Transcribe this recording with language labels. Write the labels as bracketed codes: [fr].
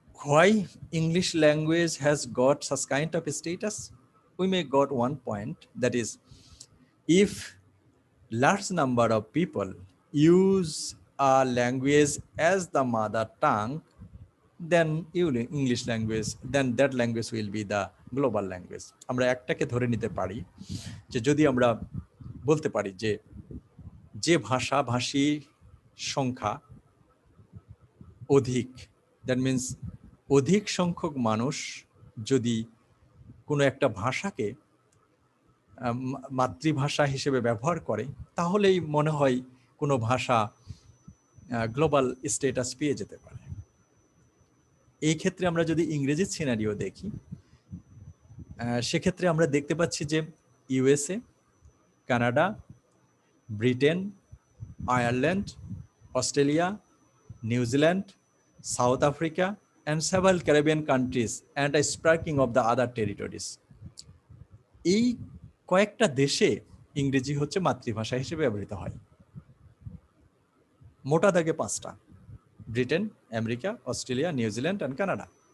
[en] Why English language has got such kind of status? We may got one point, that is, if large number of people use a language as the mother tongue, then English language, then that language will be the global language. [bn] আমরা একটাকে ধরে নিতে পারি যে যদি আমরা বলতে পারি যে যে ভাষী সংখ্যা অধিক, [en] that means [bn] অধিক সংখ্যক মানুষ যদি কোনো একটা ভাষাকে মাতৃভাষা হিসেবে ব্যবহার করে, তাহলেই মনে হয় কোনো ভাষা গ্লোবাল স্ট্যাটাস পেয়ে যেতে পারে। এই ক্ষেত্রে আমরা যদি ইংরেজির সিনারিও দেখি, সেক্ষেত্রে আমরা দেখতে পাচ্ছি যে [en] USA, Canada, Britain, Ireland, Australia, New Zealand, South Africa, and several Caribbean countries, and a sprinkling of the other territories. [bn] এই কয়েকটা দেশে ইংরেজি হচ্ছে মাতৃভাষা হিসেবে ব্যবহৃত হয়। মোটা দাগে 5টা: Britain, America, Australia, New Zealand and Canada.